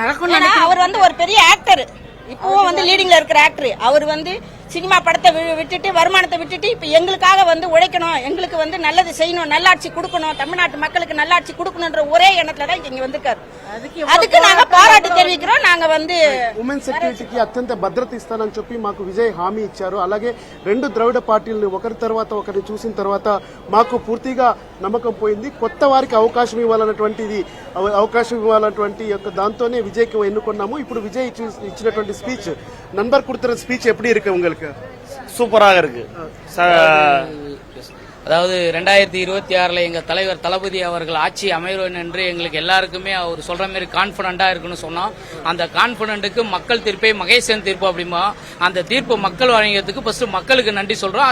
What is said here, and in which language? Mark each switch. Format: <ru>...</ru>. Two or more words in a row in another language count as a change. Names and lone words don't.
<ta>அவர் ஒரு பெரிய ஆக்டர், இப்பவும் லீடிங்ல இருக்கிற ஆக்டர். அவர் சினிமா படத்தை விட்டுட்டு வருமானத்தை விட்டுட்டு இப்ப எங்களுக்காக வந்து உழைக்கணும், எங்களுக்கு வந்து நல்லது செய்யணும், நல்லாட்சி கொடுக்கணும், தமிழ்நாட்டு மக்களுக்கு நல்லாட்சி கொடுக்கணும்ன்ற ஒரே எண்ணத்துல தான் இங்க வந்திருக்காரு. அதுக்கு நாங்க பாராட்டு தெரிவிக்கிறோம். నాంగ வந்து</ta> <en>women securityకి</en> <te>అత్యంత భద్రత ఇస్తానని చెప్పి మాకు విజయ్ హామీ ఇచ్చారు. అలాగే రెండు ద్రవిడ పార్టీలను ఒకరి తర్వాత ఒకరిని చూసిన తర్వాత మాకు పూర్తిగా నమ్మకం పోయింది. కొత్త వారికి అవకాశం ఇవ్వాలన్నటువంటి యొక్క దాంతోనే విజయ్కి ఎన్నుకున్నాము. ఇప్పుడు విజయ్ ఇచ్చినటువంటి స్పీచ్</te> <ta>நண்பர் கொடுத்த ஸ்பீச் எப்படி இருக்கு உங்களுக்கு? சூப்பராக இருக்கு. அதாவது 2026 எங்க தலைவர் தளபதி அவர்கள் ஆட்சி அமையும் என்று எங்களுக்கு எல்லாருக்குமே அவர் சொல்ற மாதிரி கான்பிடண்டா இருக்குன்னு சொன்னோம். அந்த கான்பிடன்ட்டுக்கு மக்கள் தீர்ப்பே மகேசன் தீர்ப்பு அப்படிமா அந்த தீர்ப்பு மக்கள் வழங்கியதுக்கு ஃபர்ஸ்ட் மக்களுக்கு நன்றி சொல்றோம்.</ta>